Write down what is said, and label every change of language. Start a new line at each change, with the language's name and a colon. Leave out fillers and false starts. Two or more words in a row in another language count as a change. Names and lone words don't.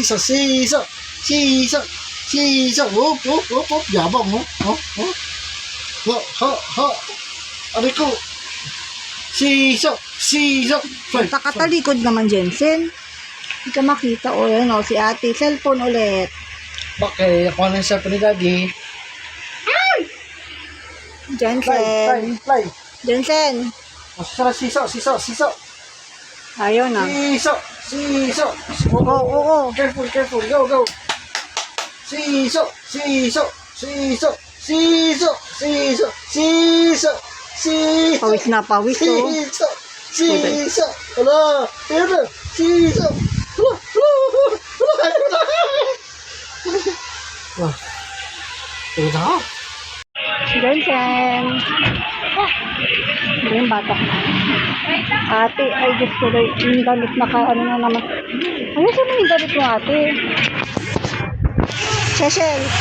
Filipino: Oh. Yabang mo. Oh. Ariko. Siso. Siso. Fly. Nakatalikod naman, Jensen. Hindi ka makita. O, yan o, si ate. Cellphone ulit. Okay, ako na yung cellphone ni Daddy. Fly. Jensen. Fly. Jensen. Masarap siso. Siso. Siso. Ayaw na. Siso. Siso. Oo. Careful, careful. Go, go. Siso. Siso. Siso. Siso. Siso. Siso. Siso. Pawis na pawis to. Siso. Siso. Hala. Ayan na. Siso. Hala. Hala. Hala. Hala. Wah. Ito na. Jensen. Hindi yung bata. Ate, ay Diyos ko rin. Yung damit na ano na naman. Ano saan na yung damit mo, ate? Cecil.